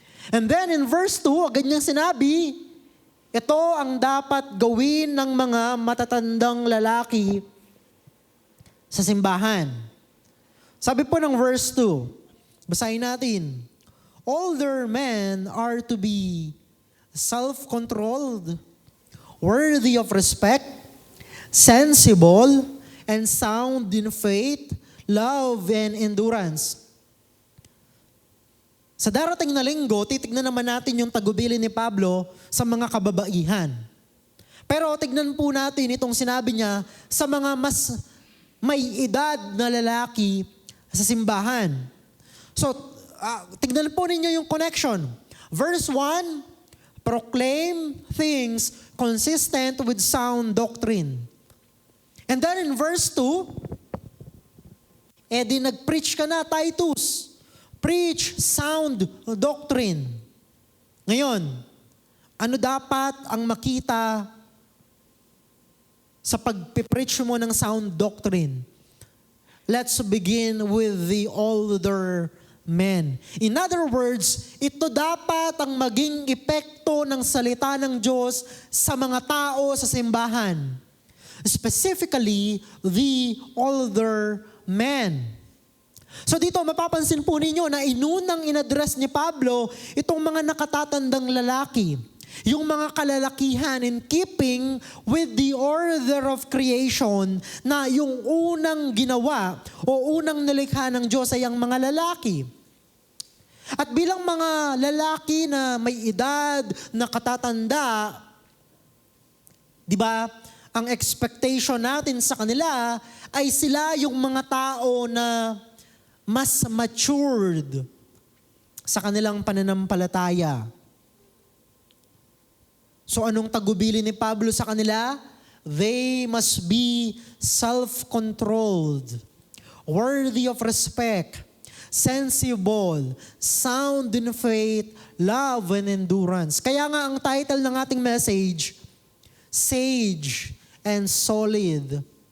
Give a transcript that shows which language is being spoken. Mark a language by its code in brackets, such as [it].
[en] And then in verse 2, [tl] agad niyang sinabi, ito ang dapat gawin ng mga matatandang lalaki sa simbahan. Sabi po ng verse 2, basahin natin, [en] older men are to be self-controlled, worthy of respect, sensible, and sound in faith, love, and endurance. [tl] Sa darating na linggo, titignan naman natin yung tagubilin ni Pablo sa mga kababaihan. Pero tignan po natin itong sinabi niya sa mga mas may edad na lalaki sa simbahan. [en] So, [tl] tignan po ninyo yung connection. [en] Verse 1, proclaim things consistent with sound doctrine. And then in verse 2, [tl] nag-preach ka na, [en] Titus. Preach sound doctrine. [tl] Ngayon, ano dapat ang makita sa pag-preach mo ng sound doctrine? [en] Let's begin with the older men. In other words, [tl] ito dapat ang maging epekto ng salita ng Diyos sa mga tao sa simbahan. [en] Specifically, the older men. [tl] So dito mapapansin po ninyo na inunang inaddress ni Pablo itong mga nakatatandang lalaki. Yung mga kalalakihan [en] in keeping with the order of creation [tl] na yung unang ginawa o unang nilikha ng Diyos ay ang mga lalaki. At bilang mga lalaki na may edad, na katatanda, di ba, ang expectation natin sa kanila ay sila yung mga tao na mas matured sa kanilang pananampalataya. So anong tagubilin ni Pablo sa kanila? [en] They must be self-controlled, worthy of respect, sensible, sound in faith, love, and endurance. [tl] Kaya nga ang title ng ating message, Sage and Solid.